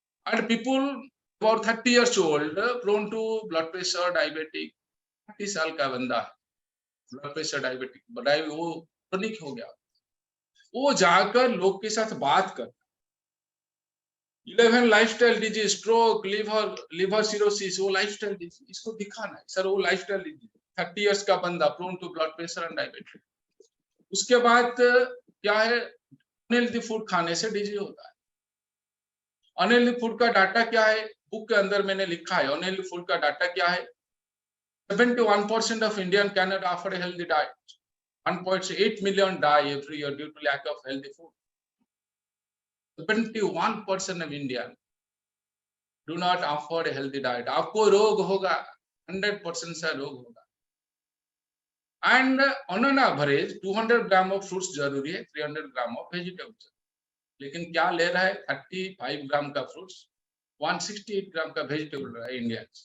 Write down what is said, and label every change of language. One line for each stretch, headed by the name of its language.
English: And people about 30 years old prone to blood pressure, diabetic,
Hindi: 30 साल का बंदा blood pressure diabetic वो chronic हो गया, वो जाकर लोग के साथ बात कर 11 lifestyle disease, stroke, liver cirrhosis, वो लाइफस्टाइल डिजीज, इसको दिखाना है सर वो लाइफस्टाइल डिजीज। 30 इयर्स का बंदा prone to blood pressure and diabetic. उसके बाद क्या है, अनहेल्दी फूड खाने से डिजीज होता है। अनहेल्दी फूड का डाटा क्या है, बुक के अंदर मैंने लिखा है। अनहेल्दी फूड का डाटा क्या है,
English: 71% of Indian cannot afford a healthy diet. 1.8 million die every year due to lack of healthy food. 71% of Indian do not afford a healthy diet.
Hindi: आपको रोग होगा, 100% से रोग होगा।
English: And on an average
Hindi: 200 gram of fruits जरूरी है, 300 gram of vegetables. लेकिन क्या ले रहा है, 35 ग्राम का फ्रूट्स, 168 ग्राम का वेजिटेबल रहा है इंडिया।